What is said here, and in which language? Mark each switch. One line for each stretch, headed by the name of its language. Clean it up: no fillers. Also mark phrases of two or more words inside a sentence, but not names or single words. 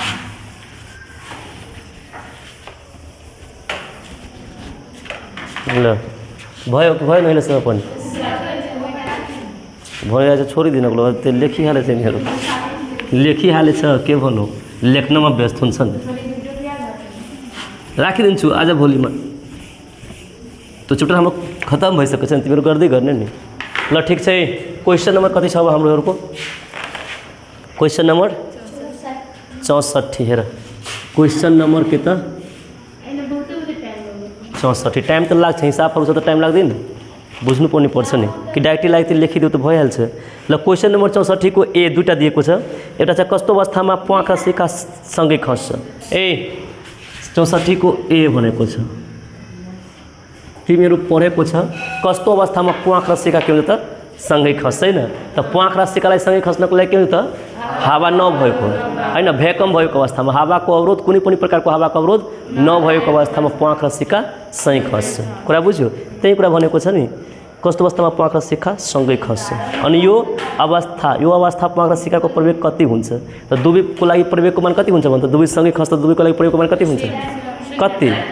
Nepali: ल भयो कि भएन अहिलेसम्म पनि भयो आज छोडिदिनको लागि त्यो लेखिहालेछ यिनीहरू लेखिहालेछ के भन्नु लेख्नमा व्यस्त हुन्छन् राखिदिन्छु आज भोलिमा त्यो चुप्टा हाम्रो खतम भइसकेको छ तिमीहरू गर्दै गर्ने नि ल ठिक छ
English: question number
Nepali: कति छ अब हाम्रोहरूको
English: question number
Nepali: 64 हेर
English: question number
Nepali: के त 64 टाइम त लाग्छ हिसाबहरू छ त टाइम लाग्दैन बुझ्नुपर्ने पर्छ नि कि डाइरेक्टली लागि लेखिदियो त भइहाल्छ ल
English: question number
Nepali: 64 को ए दुईटा दिएको छ एउटा चाहिँ कस्तो अवस्थामा प्वाख र सिक्का सँगै खस्छ ए 64 को ए भनेको छ तिमीहरू पढेको छ कस्तो अवस्थामा प्वाख र सिक्का के हुन्छ त सँगै खस्दैन त प्वाख र सिक्कालाई सँगै खस्नको लागि के हुन्छ त हावा नभएको हैन भ्याकुम भएको अवस्थामा हावाको अवरोध कुनै पनि प्रकारको हावाको अवरोध नभएको अवस्थामा प्वाख र सिक्का सँगै खस्छ कुरा बुझ्यो त्यही कुरा भनेको छ नि कस्तो अवस्थामा प्वाख र सिक्का सँगै खस्छ अनि यो अवस्था प्वाख र सिक्काको प्रवेग कति हुन्छ त दुवैको लागि प्रवेगको मान कति हुन्छ भने त दुवै सँगै खस्छ दुवैको लागि प्रवेगको मान कति हुन्छ कति